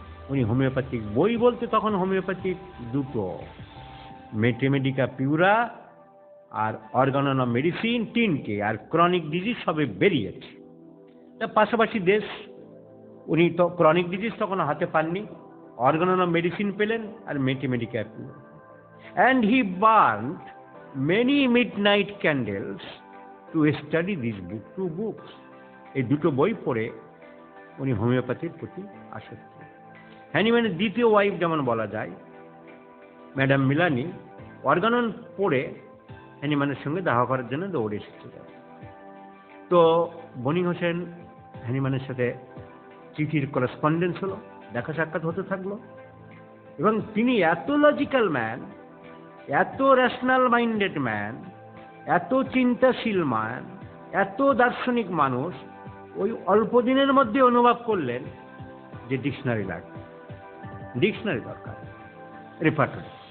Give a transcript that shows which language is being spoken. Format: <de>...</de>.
<bn>উনি হোমিওপ্যাথিক বই বলতে তখন হোমিওপ্যাথিক দুটো, মেটেমেডিকা পিউরা আর অর্গানন মেডিসিন তিনটে, আর ক্রনিক ডিজিজ সবে বেরিয়েছে। তার পাশাপাশি দেশ, উনি তো ক্রনিক ডিজিজ তখন হাতে পাননি, অর্গানন মেডিসিন পেলেন আর মেটেমেডিকা পিউরা।</bn> <en>And he burned many midnight candles to study these two books.</en> <bn>এই দুটো বই পড়ে উনি হোমিওপ্যাথির প্রতি আসক্ত। হ্যানিম্যানের দ্বিতীয় ওয়াইফ যেমন বলা যায়, ম্যাডাম মিলানি, অর্গানন পড়ে হ্যানিম্যানের সঙ্গে দেখা করার জন্য দৌড়ে এসেছিলেন। তো বনি হোসেন হ্যানিম্যানের সাথে চিঠির করেসপন্ডেন্স হলো, দেখা সাক্ষাৎ হতে থাকলো, এবং তিনি এত লজিক্যাল ম্যান, এত রেশনাল মাইন্ডেড ম্যান, এত চিন্তাশীল ম্যান, এত দার্শনিক মানুষ, ওই অল্প দিনের মধ্যে অনুভব করলেন যে ডিকশনারি লাগবে, ডিকশনারি দরকার, রেপার্টরি।</bn>